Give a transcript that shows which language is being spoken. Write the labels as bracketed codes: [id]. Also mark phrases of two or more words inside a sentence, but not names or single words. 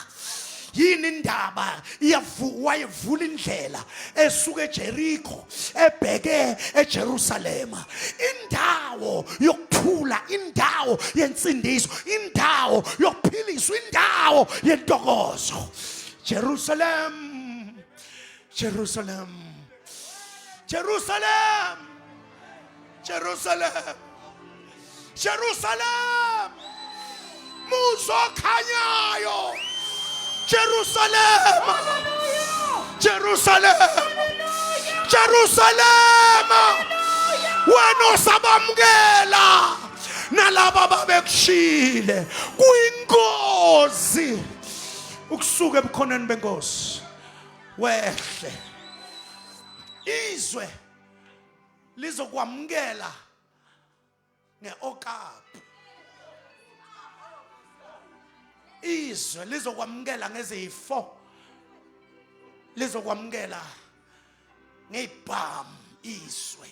[zu] Yini indaba wayevula indlela esuka eJericho ebheke eJerusalema, indawo yokuthuka yokuthula, indawo yensindiso, indawo yokuphiliswa, indawo yentokozo. Jerusalem, Jerusalem, Jerusalem, Jerusalem, Jerusalem, muzo khanyayo, Jerusalem, Jerusalem, Jerusalem, wena osabamukela nalabo babekushile kuyingozi ukusuka ebukhoneni benkosi wehle izwe lizokwamukela ngeokapu, izwe lizokwamukela ngezifo, lizokwamukela ngeyibhamu izwe.